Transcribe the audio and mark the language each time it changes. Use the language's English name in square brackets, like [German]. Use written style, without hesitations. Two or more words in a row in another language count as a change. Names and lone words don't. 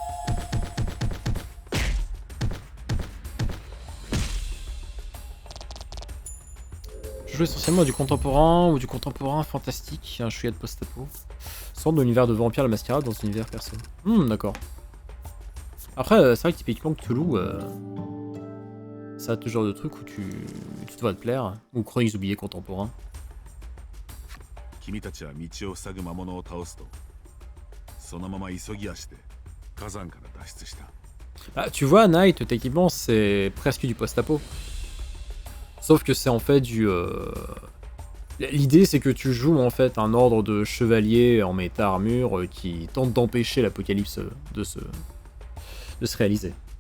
[French] Je joue essentiellement du contemporain ou du contemporain fantastique, un chouïa de post-apo. Sorte de l'univers de Vampire la Mascarade dans un univers perso. D'accord. Après, c'est vrai que typiquement Cthulhu, ça a ce genre de truc où tu dois te plaire. Ou Chroniques oubliées contemporain. [Japanese] 君たちは道を塞ぐ魔物を倒すと、そのまま急ぎ足で火山から脱出した。 [French] Ah, tu vois, Night, techniquement, c'est presque du post-apo. Sauf que c'est en fait du... L'idée, c'est que tu joues en fait un ordre de chevaliers en méta-armure qui tente d'empêcher l'apocalypse de se réaliser.